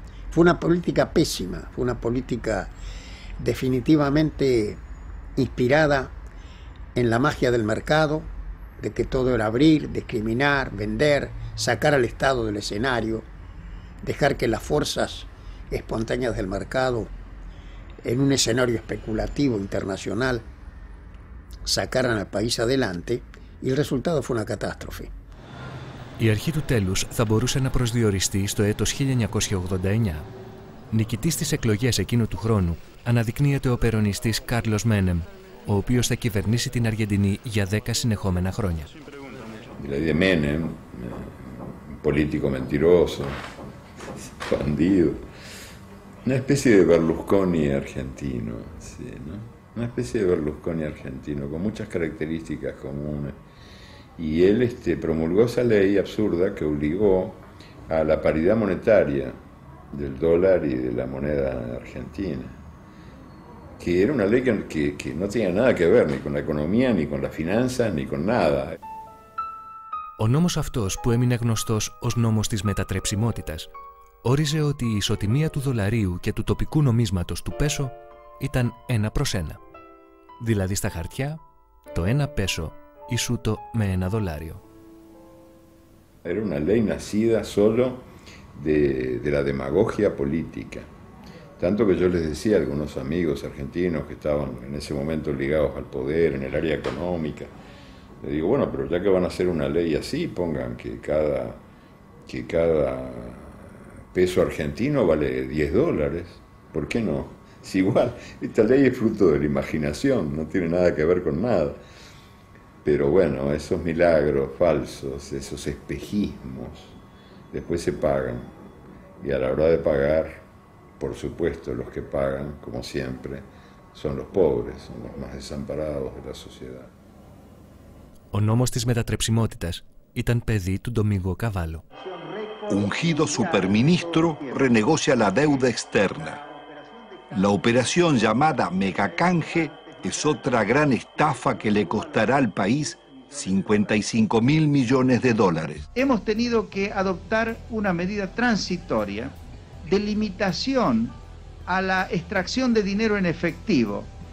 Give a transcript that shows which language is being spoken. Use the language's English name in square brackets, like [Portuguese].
[Spanish] Fue una política pésima, fue una política definitivamente inspirada en la magia del mercado, de que todo era abrir, discriminar, vender, sacar al Estado del escenario, dejar que las fuerzas espontáneas del mercado, en un escenario especulativo internacional, sacaran al país adelante, y el resultado fue una catástrofe. [Greek] Η αρχή του τέλους θα μπορούσε να προσδιοριστεί στο έτος 1989. Νικητής στις εκλογές εκείνου του χρόνου αναδεικνύεται ο περονιστής Κάρλος Μένεμ, ο οποίος θα κυβερνήσει την Αργεντινή για 10 συνεχόμενα χρόνια. [Spanish] Δηλαδή Menem, político mentiroso, bandido, una especie de Berlusconi argentino, sí, ¿no? Una especie de Berlusconi argentino, con muchas características comunes. Y él promulgó esa ley absurda que obligó a la paridad monetaria del dólar y de la moneda argentina, que era una ley que no tenía nada que ver ni con la economía, ni con las finanzas, ni con nada. [Greek] Ο νόμος αυτός, που έμεινε γνωστός ως νόμος της μετατρεψιμότητας, όριζε ότι η ισοτιμία του δολαρίου και του τοπικού νομίσματος του πέσο ήταν 1:1. Δηλαδή στα χαρτιά, το 1 πέσο ισούτο με 1 δολάριο. [Spanish] Era una ley nacida solo de la demagogia política. Tanto que yo les decía a algunos amigos argentinos que estaban en ese momento ligados al poder, en el área económica, les digo, bueno, pero ya que van a hacer una ley así, pongan que cada peso argentino vale $10. ¿Por qué no? Es igual, esta ley es fruto de la imaginación, no tiene nada que ver con nada. Pero bueno, esos milagros falsos, esos espejismos, después se pagan. Y a la hora de pagar, por supuesto, los que pagan, como siempre, son los pobres, son los más desamparados de la sociedad. [Greek] Ο νόμος της μετατρεψιμότητας ήταν παιδί του Ντομίνγκο Καβάλο. [Spanish] Ungido superministro renegocia la deuda externa. La operación llamada Megacanje es otra gran estafa que le costará al país 55.000 millones de dólares. Hemos tenido que adoptar una medida transitoria de limitación a la extracción de dinero en efectivo.